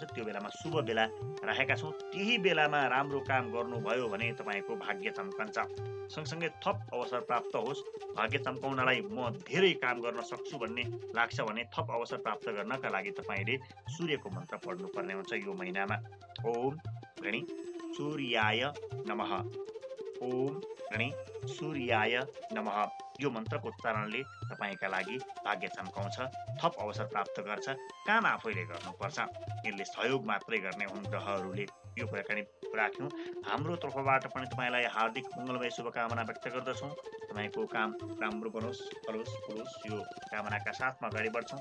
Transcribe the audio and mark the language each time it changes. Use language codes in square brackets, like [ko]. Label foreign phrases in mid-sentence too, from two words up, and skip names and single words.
[ne] त्यो बेलामा शुभ बेला राखेका छौँ। त्यही बेलामा राम्रो काम गर्नुभयो भने तपाईँको भाग्य चम्कन्छ। सँगसँगै थप अवसर प्राप्त होस्, भाग्य चम्काउनलाई म धेरै काम गर्न सक्छु भन्ने लाग्छ भने थप अवसर प्राप्त गर्नका लागि तपाईँले सूर्यको मन्त्र पढ्नुपर्ने हुन्छ यो महिनामा। [sa] ओम गणी सूर्याय नमः, ओम गणी सूर्याय नमः। [ne] यो मन्त्रको उच्चारणले तपाईँका लागि भाग्य चम्काउँछ, थप अवसर प्राप्त गर्छ, काम आफैले गर्नुपर्छ। यसले सहयोग मात्रै गर्ने हुन् ग्रहहरूले। यो कुराकानी राख्यौँ। हाम्रो तर्फबाट पनि तपाईँलाई हार्दिक मङ्गलमय शुभकामना व्यक्त गर्दछौँ। तपाईँको काम राम्रो बनोस्, फलोस्, फुलोस्, यो कामनाका साथमा अगाडि बढ्छौँ।